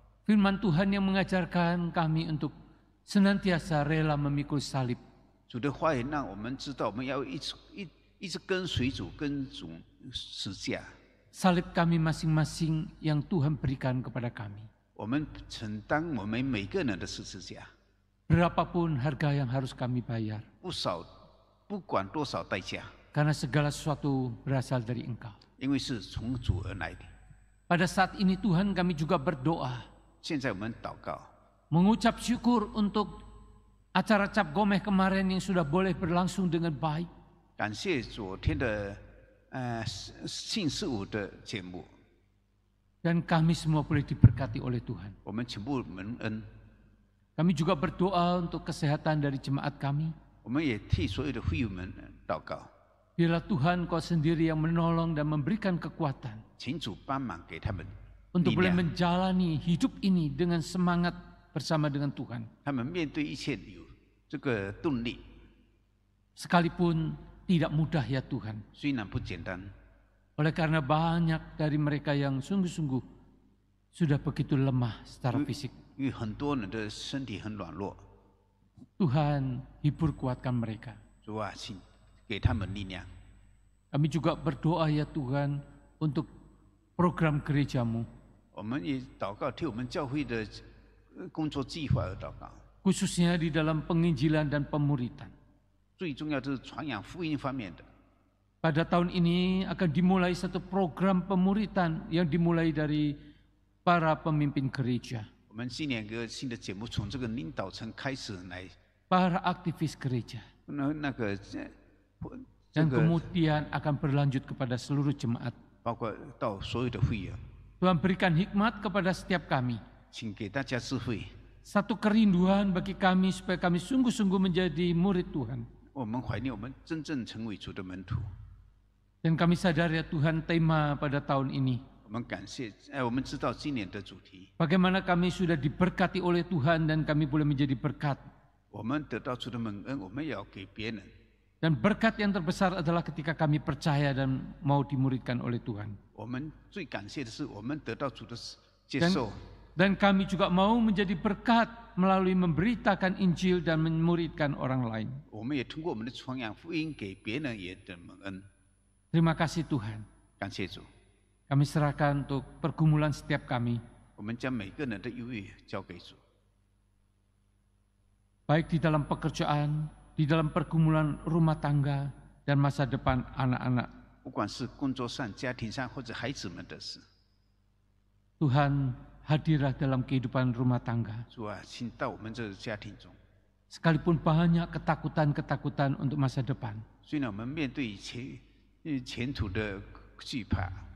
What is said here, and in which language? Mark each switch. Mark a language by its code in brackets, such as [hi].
[id] Firman Tuhan yang mengajarkan kami untuk senantiasa rela memikul salib. [zh] 主的话语让我们知道，我们要一直跟随主，跟主十架。 [id] Salib kami masing-masing yang Tuhan berikan kepada kami. [zh] 我们承担我们每个人的十字架， [id] Berapapun harga yang harus kami bayar. [zh] 不管多少代价， [id] Karena segala sesuatu berasal dari Engkau. [zh] 因为是从主而来的。 [id] Pada saat ini Tuhan kami juga berdoa. [zh] 现在我们祷告， [id] Mengucap syukur untuk acara Cap Gomeh kemarin yang sudah boleh berlangsung dengan baik. [zh] 感谢昨天的信事物的节目， [id] Dan kami semua boleh diberkati oleh Tuhan. [zh] 我们全部蒙恩。 [id] Kami juga berdoa untuk kesehatan dari jemaat kami. [zh] 我们也替所有的会友们祷告， [id] Biarlah Tuhan Kau sendiri yang menolong dan memberikan kekuatan [zh] 请主帮忙给他们 [id] untuk [zh] 力 [id] boleh [zh] 量， [id] menjalani hidup ini dengan semangat bersama dengan Tuhan. [zh] 他们面对一切有这个动力。 [id] Sekalipun tidak mudah ya Tuhan. [zh] 虽然不简单， [id] Oleh karena banyak dari mereka yang sungguh-sungguh sudah begitu lemah secara fisik. [zh] 因为很多人的身体很软弱， [id] Tuhan hibur kuatkan mereka. [zh] 主啊，请给他们力量。 [id] Kami juga berdoa ya Tuhan untuk program gerejamu. [zh] 我们也祷告，替我们教会的工作计划而祷告。 [id] Khususnya di dalam penginjilan dan pemuritan. [zh] 最重要就是传扬福音方面的。 [id] Pada tahun ini akan dimulai satu program pemuritan yang dimulai dari para pemimpin gereja. [zh] 我们今年有个新的节目，从这个领导层开始来， [id] Para aktivis gereja. [zh] 那个 [id] Dan kemudian akan berlanjut kepada seluruh jemaat. [zh] 包括到所有的会员， [id] Tuhan berikan hikmat kepada setiap kami. [zh] 请给大家智慧。 [id] Satu kerinduan bagi kami supaya kami sungguh-sungguh menjadi murid Tuhan. [zh] 我们怀念我们真正成为主的门徒。 [id] Dan kami sadar ya Tuhan tema pada tahun ini. [zh] 我们感谢，我们知道今年的主题， [id] Bagaimana kami sudah diberkati oleh Tuhan dan kami boleh menjadi berkat. [zh] 我们得到主的蒙恩，我们也要给别人。 [id] Dan berkat yang terbesar adalah ketika kami percaya dan mau dimuridkan oleh Tuhan. [zh] 我们最感谢的是，我们得到主的接受。 [id] Dan kami juga mau menjadi berkat melalui memberitakan Injil dan memuridkan orang lain. [zh] 我们也通过我们的传扬福音给别人也得蒙恩。 [id] Terima kasih Tuhan. [zh] 感谢主， [id] Kami serahkan untuk pergumulan setiap kami. [zh] 我们将每个人的忧郁交给主， [id] Baik di dalam pekerjaan, di dalam pergumulan rumah tangga, dan masa depan anak-anak. [zh] 不管是工作上、家庭上或者孩子们的事。 [id] Tuhan hadirlah dalam kehidupan rumah tangga. [zh] 主啊，请到我们这个家庭中。 [id] Sekalipun banyak ketakutan-ketakutan untuk masa depan. [zh] 虽然我们面对前途的惧怕，